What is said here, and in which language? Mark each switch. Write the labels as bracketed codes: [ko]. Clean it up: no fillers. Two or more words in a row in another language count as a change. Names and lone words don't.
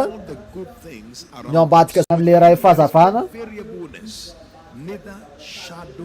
[en] all the good things around [mg] ny ao ambadika amin'le ray fahazavana [en] variableness, neither shadow